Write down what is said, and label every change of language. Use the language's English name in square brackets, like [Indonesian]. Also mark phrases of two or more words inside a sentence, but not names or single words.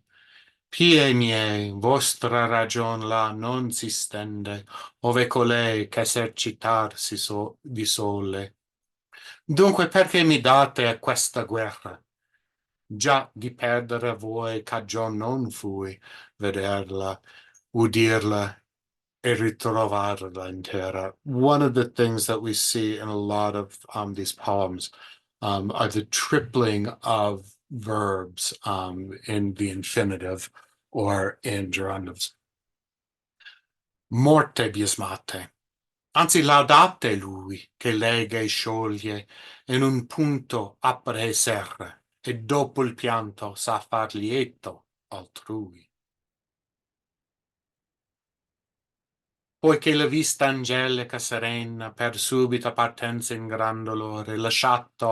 [Italian] Pie miei, vostra ragion là non si stende, ove colei ch'esercitar di sole. Dunque perché mi date a questa guerra? Già di perdere a voi cagion non fui, vederla, udirla e ritrovarla in terra. [English] One of the things that we see in a lot of these poems are the tripling of verbs in the infinitive or in gerundives. [Italian] Morte biasmate. Anzi, laudate lui che lega e scioglie in un punto apre e serra, e dopo il pianto sa far lieto altrui. Poiché la vista angelica serena per subita partenza in gran dolore lasciato